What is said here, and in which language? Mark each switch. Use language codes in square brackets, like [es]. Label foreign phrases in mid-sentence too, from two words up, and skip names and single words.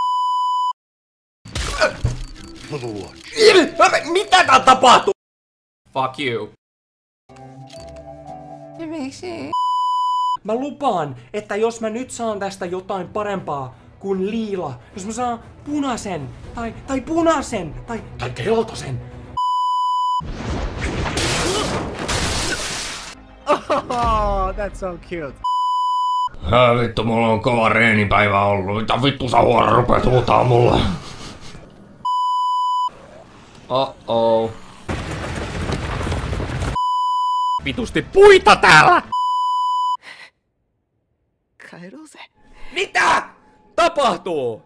[fi] Mitä tää tapahtuu? [en] Fuck you. [fi] Mä lupaan, että jos mä nyt saan tästä jotain parempaa kuin liila, jos mä saan punaisen, tai punaisen, tai keltaisen. [en] Oh, that's so cute. [fi] Vittu, mulla on kova reenipäivä ollut. Mitä vittu sä huora rupeat huutaa mulle? Oh. Vitusti puita täällä! Mitä tapahtuu?